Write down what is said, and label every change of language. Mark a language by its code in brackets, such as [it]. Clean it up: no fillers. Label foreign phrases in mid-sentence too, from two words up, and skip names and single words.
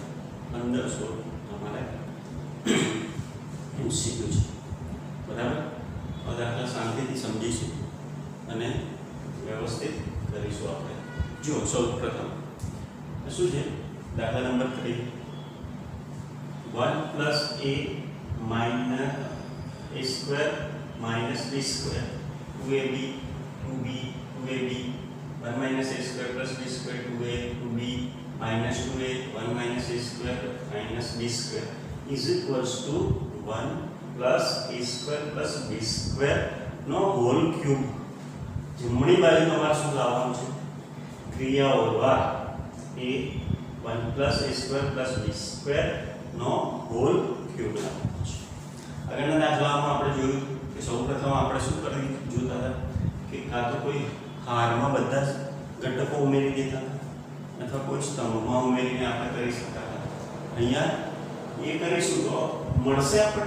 [gu] 15, 16 તમારે MCQ છે. બરાબર? આ દાખલા શાંતિથી સમજીશું અને વ્યવસ્થિત કરીશું આપણે. જો સૌપ્રથમ શું છે દાખલા નંબર 3, [en] 1 plus a minus a square minus b square 2ab 2b 2ab 1 minus a square plus b square 2a 2b minus 2a 1 minus a square minus b square is equals to 1 plus a square plus b square નો whole cube. [gu] જમણી બાજુ તમારે શું લાવવાનું છે? ક્રિયાઓ દ્વારા a [en] 1 plus a square plus b square [gu] નો [en] whole cube [gu] લાવવાનો છે. આગળના દાખલામાં આપણે જોયું કે સૌપ્રથમ આપણે શું કરી જોતા હતા કે કાં તો કોઈ હારમાં બધા ઘટકો ઉમેરી દેતા હતા અથવા કોઈ સ્તંભમાં ઉમેરીને આપણે કરી શકતા હતા. અહીંયા એ કરીશું તો મળશે આપણને.